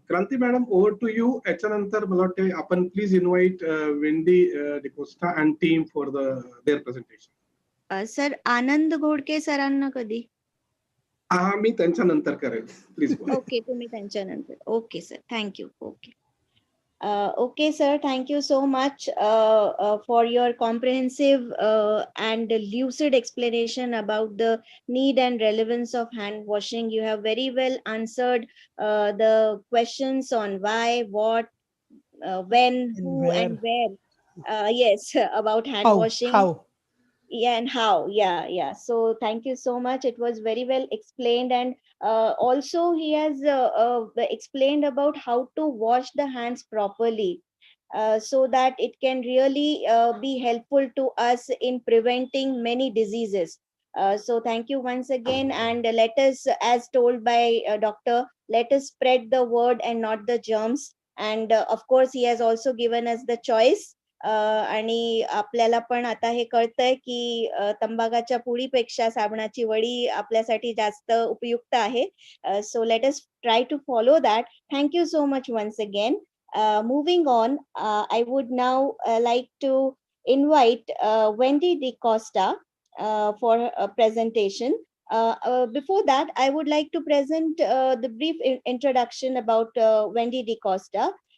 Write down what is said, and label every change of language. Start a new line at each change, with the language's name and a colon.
English: Kranti madam, over to you.
Marathi: याच्यानंतर मला वाटते आपण
English: Please invite Wendy D'Costa and team for their presentation.
Marathi: Sir, आनंद घोडके सरांना कधी? मी त्यांच्या नंतर करेल, प्लीज. ओके, तुम्ही त्यांच्या नंतर.
English: Okay sir, thank you.
Marathi: Okay.
English: Okay, sir. Thank you so much for your comprehensive and lucid explanation about the need and relevance of hand washing. You have very well answered the questions on why, what, when, who, and where. Yes, about hand washing. How? Yeah, and how. Yeah. So thank you so much. It was very well explained, and also he has explained about how to wash the hands properly, so that it can really be helpful to us in preventing many diseases. So thank you once again, and let us, as told by doctor, let us spread the word and not the germs. And of course he has also given us the choice.
Marathi: आणि आपल्याला पण आता हे कळतंय की तंबाखाच्या पुडीपेक्षा साबणाची वडी आपल्यासाठी जास्त उपयुक्त आहे.
English: So let us try to follow that. Thank you so much once again. Moving on, I would now like to invite Wendy DeCosta for a presentation. Before that, I would like to present the brief introduction about Wendy DeCosta.